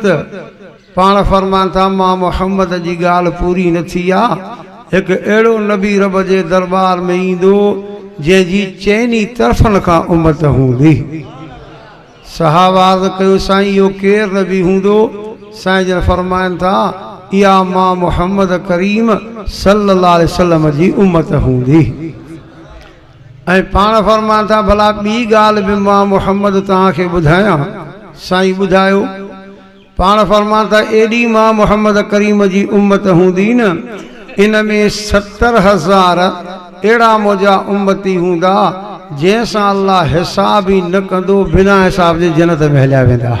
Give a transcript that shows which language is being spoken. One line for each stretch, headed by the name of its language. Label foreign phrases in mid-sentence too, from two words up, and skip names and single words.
Sindhi: पाण फरमाइनि था, मां मुहम्मद जी ॻाल्हि पूरी न थी आहे, हिकु अहिड़ो नबी रब जे दरबार में ईंदो जंहिंजी चइनी तरफ़नि खां उम्मत हूंदी। सहाबा अर्ज़ कयो, साईं इहो केरु नबी हूंदो? साईं जन फरमाइनि था, इहा मां मुहम्मद करीम
Arabic: صلى الله عليه وسلم
Sindhi: जी उम्मत हूंदी। ऐं पाण फरमान था भला ॿी ॻाल्हि बि मां मुहम्मद तव्हांखे ॿुधायां। साईं ॿुधायो। पाण फरमान था एॾी मां मुहम्मद करीम जी उम्मत हूंदी न, इन में 70,000 अहिड़ा मुंहिंजा उम्मती हूंदा जंहिंसां अल्लाह हिसाब ई न कंदो, बिना हिसाब जे जन्नत में हलिया वेंदा।